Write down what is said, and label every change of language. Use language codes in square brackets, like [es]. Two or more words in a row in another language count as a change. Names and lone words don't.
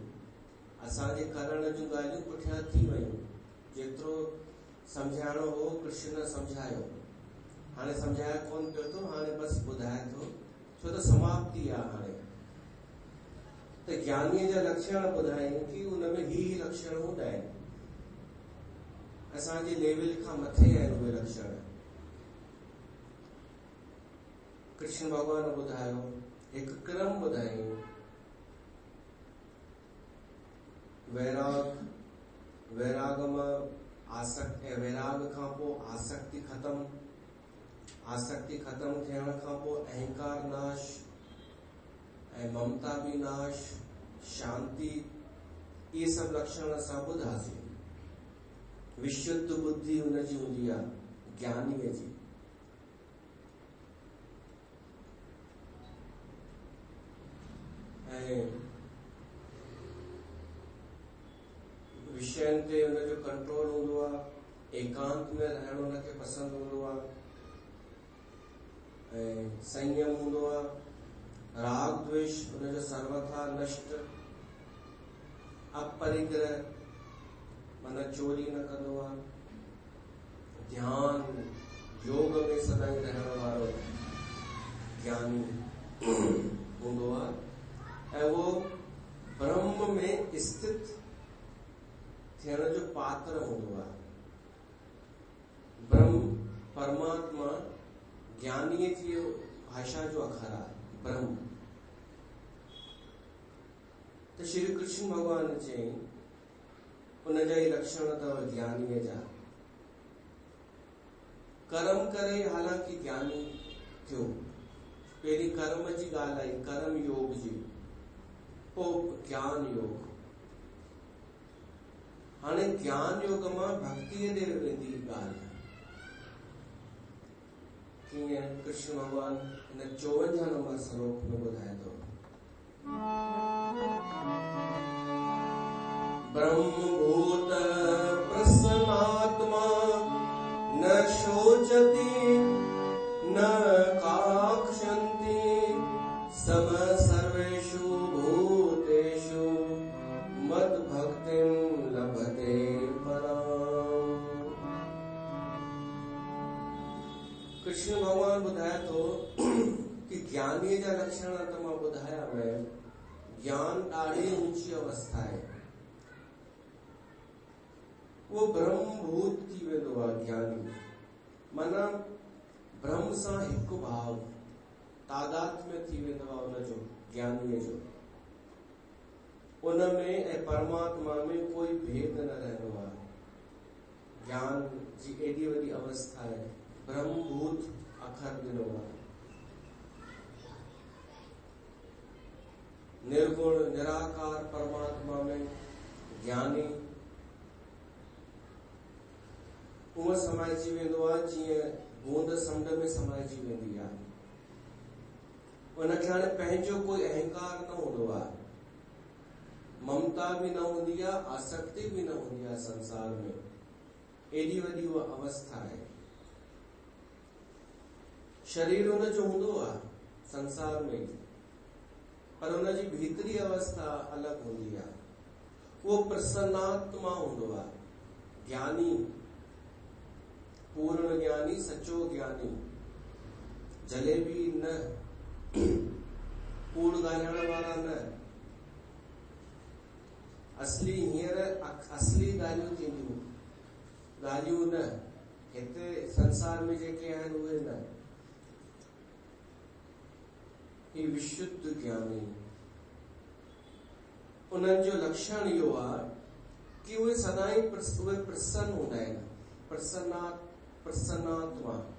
[sd] असांजे करण जूं ॻाल्हियूं पुठियां थी वयूं। जेतिरो सम्झाइणो हो कृष्ण सम्झायो, हाणे सम्झाए कोन पियो थो, हाणे बसि ॿुधाए थो, छो त समाप्ति आहे। हाणे त ज्ञानीअ जा लक्षण ॿुधायूं कि उनमें ही लक्षण हूंदा आहिनि। असांजे लेवल खां मथे आहिनि उहे लक्षण। कृष्ण भगवान ॿुधायो, हिकु क्रम ॿुधायूं। वैराग में आसक्ति, वैराग खां पोइ आसक्ति खत्म, आसक्ति खत्म थियण खां पोइ अहंकार नाश ऐं ममता भी नाश, शांति, [hi] ये सब [sd] लक्षण असां ॿुधासीं। विशुद्ध बुद्धि उनजी हूंदी आहे ज्ञानीअ जी। ऐं विषयनि ते उनजो कंट्रोल हूंदो आहे, एकांत में रहणु उनखे पसंदि हूंदो आहे, ऐं संयम हूंदो आहे। राग द्वेष उनजो सर्वथा नष्ट, अपरिग्रह माना चोरी न कंदो आहे, ध्यान योग में सदाई रहण वारो ज्ञानी हूंदो आहे। ऐं वो ब्रह्म में स्थित थियण जो पात्र हूंदो आहे। ब्रह्म परमात्मा ज्ञानीअ जी भाषा जो अखर आहे ब्रह्म। त श्री कृष्ण भगवान चई उन जा ई लक्षण अथव ज्ञानीअ जा। कर्म करे हालांकि ज्ञानी थियो। पहिरीं कर्म जी ॻाल्हि आई, कर्म योग जी, पोइ ज्ञान योग। हाणे ज्ञान योग मां भक्तिअ ॾे वेंदी ॻाल्हि। कीअं? कृष्ण भगवान हिन 54 नंबर श्लोक में ॿुधाए थो, [sa] ब्रह्मभूत प्रसन्नात्मा न शोचति न काक्षन्ति सम सर्वेषु भूतेषु मद्भक्तिं लभते पराम्। [sd] कृष्ण भगवान ॿुधाए थो कि ज्ञानीअ जा लक्षण त मां ॿुधाया आहिनि। ज्ञान ॾाढी ऊंची अवस्था आहे। वो ब्रह्मभूत थी वेंदो आहे ज्ञानी, माना ब्रह्म सां हिकु भाव, तादात्म्य थी वेंदो आहे उनजो ज्ञानीअ जो। उनमें ऐं परमात्मा में कोई भेद न रहंदो आहे। ज्ञान जी एॾी वॾी अवस्था आहे। ब्रह्मभूत अखर ॾिनो आहे। निर्गुण निराकार परमात्मा में ज्ञानी उहो समाइजी वेंदो आहे जीअं बूंद समुंड में समाइजी वेंदी आहे। उनखे हाणे पंहिंजो कोई अहंकार न हूंदो आहे, ममता भी न हूंदी आहे, आसक्ति भी न हूंदी आहे संसार में। एॾी वॾी उहा अवस्था आहे। शरीर उनजो हूंदो आहे संसार में, पर उनजी भीतरी अवस्था अलॻि हूंदी आहे। उहो प्रसन्नात्मा हूंदो आहे, ज्ञानी, पूर्ण ज्ञानी, सचो ज्ञानी। जलेबी न, कूड़ ॻाल्हाइण वारा न, असली हींअर असली ॻाल्हियूं थींदियूं, ॻाल्हियूं न हिते संसार में जेके आहिनि उहे न। ही विशुद्ध ज्ञानी, उन्हनि जो लक्षण इहो आहे कि उहे सदाई उहे प्रसन्न हूंदा आहिनि, प्रसन्नात्मा।